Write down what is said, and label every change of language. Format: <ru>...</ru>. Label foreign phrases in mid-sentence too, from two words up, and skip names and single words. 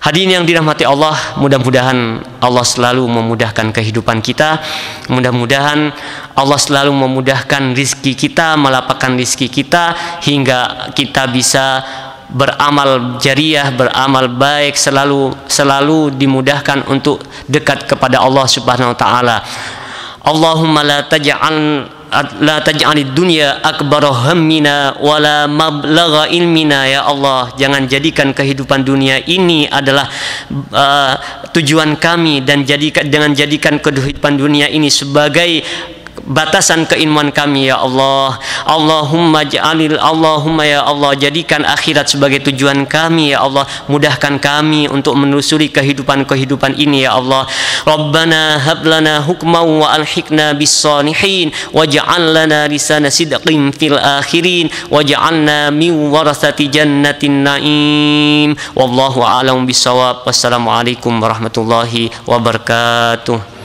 <id>Hadirin yang dirahmati Allah, mudah-mudahan Allah selalu memudahkan kehidupan kita. Mudah-mudahan Allah selalu memudahkan rizki kita, melapangkan rizki kita, hingga kita bisa beramal jariah, beramal baik, selalu dimudahkan untuk dekat kepada Allah</id> <ar>سبحانه وتعالى. اللهم لا تجعل الدنيا أكبر همنا ولا مبلغ علمنا, يا الله,</ar> <id>jangan jadikan kehidupan dunia ini adalah tujuan kami, dan jangan jadikan kehidupan dunia ini sebagai batasan keilmuan kami,</id> <ar>يا الله. اللهم يا الله,</ar> <id>jadikan akhirat sebagai tujuan kami,</id> <ar>يا الله.</ar> <id>Mudahkan kami untuk menelusuri kehidupan ini, ya Allah.</id> <ar>ربنا هب لنا حكما وألحقنا بالصالحين واجعل لنا لسان صدق في الآخرين واجعلنا من ورثة جنة النعيم. والله أعلم بالصواب. والسلام عليكم ورحمة الله وبركاته.</ar>